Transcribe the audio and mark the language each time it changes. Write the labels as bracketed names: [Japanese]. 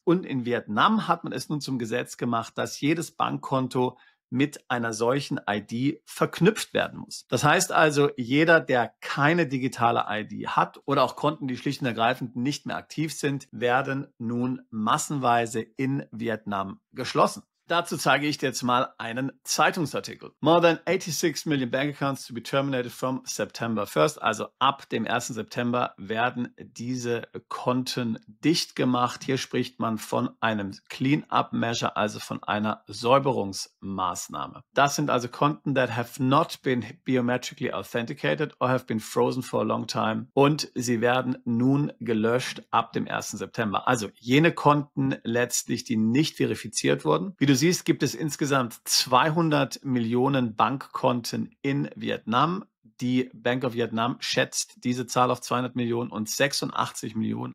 [German] Und in Vietnam hat man es nun zum Gesetz gemacht, dass jedes Bankkonto mit einer solchen ID verknüpft werden muss. Das heißt also, jeder, der keine digitale ID hat oder auch Konten, die schlicht und ergreifend nicht mehr aktiv sind, werden nun massenweise in Vietnam geschlossen. Dazu zeige ich dir jetzt mal einen Zeitungsartikel. [English] More than 86 million bank accounts to be terminated from September 1st. [German] Also ab dem 1. September werden diese Konten dicht gemacht. Hier spricht man von einem Clean-up-Measure, also von einer Säuberungsmaßnahme. Das sind also Konten [English] that have not been biometrically authenticated or have been frozen for a long time. [German] Und sie werden nun gelöscht ab dem 1. September. Also jene Konten letztlich, die nicht verifiziert wurden. Wie du siehst, gibt es insgesamt 200 Millionen Bankkonten in Vietnam. Die Bank of Vietnam schätzt diese Zahl auf 200 Millionen und 86 Millionen.